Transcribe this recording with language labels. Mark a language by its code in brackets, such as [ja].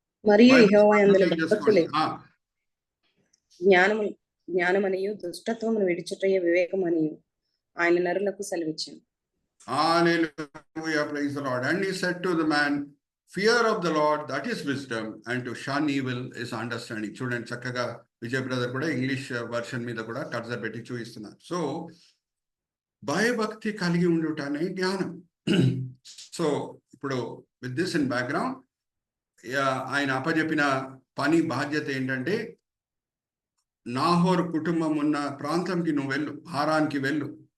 [te] మరియు యెహోవా యందు భయభక్తులే జ్ఞానమనియు దుష్టత్వమును విడిచుటయే వివేకమనియు ఆయన నరులకు సెలవిచ్చాను. [en] Hallelujah, praise the Lord. And he said to the man, fear of the Lord, that is wisdom, and to shun evil is understanding. [te] చూడండి, చక్కగా Vijay brother కూడా English version మీద కూడా కర్సర్ పెట్టి చూపిస్తున్నారు. సో భయభక్తి కలిగి ఉండుటనే జ్ఞానం. సో ఇప్పుడు [en] with this in background, [te] ఆయన అప్పచెప్పిన పని బాధ్యత ఏంటంటే, నాహోర్ కుటుంబం ఉన్న ప్రాంతంకి నువ్వు వెళ్ళు, హారాన్కి వెళ్ళు.